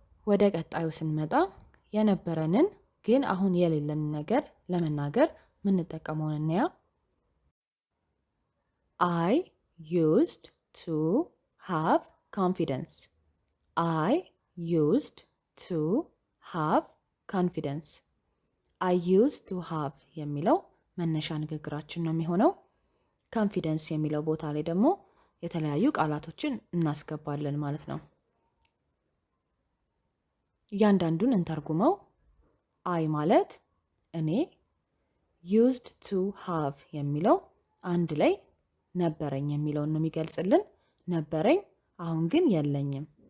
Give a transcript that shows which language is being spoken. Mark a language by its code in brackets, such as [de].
[am] ወደ ቀጣዩ ስንመጣ የነበረንን ግን አሁን የሌለንን ነገር ለመናገር የምንጠቀመውን እንያ። [en] I used to have confidence. I used to have confidence. I used to have [am] የሚለው መነሻ ንግግራችን ነው የሚሆነው። confidence የሚለው ቦታ ላይ ደግሞ የተለያዩ ቃላቶችን እናስገባለን ማለት ነው። እያንዳንዱን እንተርጉመው። I ማለት እኔ፣ [en] used to have [am] የሚለው አንድ ላይ ነበረኝ የሚለውን ነው የሚገልጽልን። ነበረኝ፣ አሁን ግን የለኝም።